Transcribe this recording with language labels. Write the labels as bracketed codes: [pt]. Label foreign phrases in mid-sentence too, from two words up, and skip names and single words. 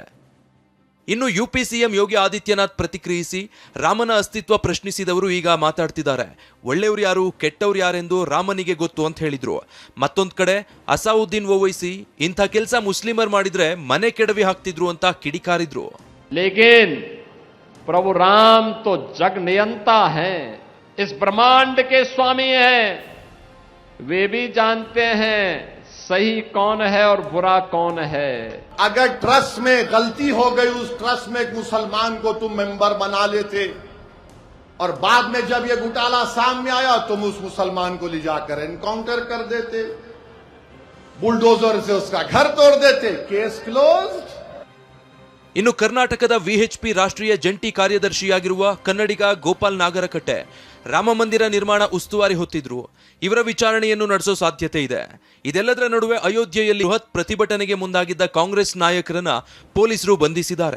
[kn] ಇನ್ನು ಯುಪಿ ಸಿಎಂ ಯೋಗಿ ಆದಿತ್ಯನಾಥ್ ಪ್ರತಿಕ್ರಿಯಿಸಿ ರಾಮನ ಅಸ್ತಿತ್ವ ಪ್ರಶ್ನಿಸಿದವರು ಈಗ ಮಾತಾಡ್ತಿದ್ದಾರೆ. ಒಳ್ಳೆಯವರು ಯಾರು, ಕೆಟ್ಟವ್ರು ಯಾರೆಂದು ರಾಮನಿಗೆ ಗೊತ್ತು ಅಂತ ಹೇಳಿದ್ರು. ಮತ್ತೊಂದ್ ಕಡೆ ಅಸಾವುದ್ದೀನ್ ಓವೈಸಿ ಇಂಥ ಕೆಲಸ ಮುಸ್ಲಿಮರ್ ಮಾಡಿದ್ರೆ ಮನೆ ಕೆಡವಿ ಹಾಕ್ತಿದ್ರು ಅಂತ ಕಿಡಿಕಾರಿದ್ರು. [hi] ಲೇಕಿನ್ प्रभु राम तो जग नियंता हैं, इस ब्रह्मांड के स्वामी हैं. वे भी जानते हैं सही कौन है और बुरा कौन है. अगर ट्रस्ट में गलती हो गई, उस ट्रस्ट में एक मुसलमान को तुम मेंबर बना लेते और बाद में जब ये घोटाला सामने आया तुम उस मुसलमान को ले जाकर एनकाउंटर कर देते, बुलडोजर से उसका घर तोड़ देते, [en] case closed. [kn] ಇನ್ನು ಕರ್ನಾಟಕದ ವಿಎಚ್ಪಿ ರಾಷ್ಟ್ರೀಯ ಜಂಟಿ ಕಾರ್ಯದರ್ಶಿಯಾಗಿರುವ ಕನ್ನಡಿಗ ಗೋಪಾಲ್ ನಾಗರಕಟ್ಟೆ ರಾಮ ಮಂದಿರ ನಿರ್ಮಾಣ ಉಸ್ತುವಾರಿ ಹೊತ್ತಿದ್ರು. ಇವರ ವಿಚಾರಣೆಯನ್ನು ನಡೆಸೋ ಸಾಧ್ಯತೆ ಇದೆ. ಇದೆಲ್ಲದರ ನಡುವೆ ಅಯೋಧ್ಯೆಯಲ್ಲಿ ಬೃಹತ್ ಪ್ರತಿಭಟನೆಗೆ ಮುಂದಾಗಿದ್ದ ಕಾಂಗ್ರೆಸ್ ನಾಯಕರನ್ನ ಪೊಲೀಸರು ಬಂಧಿಸಿದ್ದಾರೆ.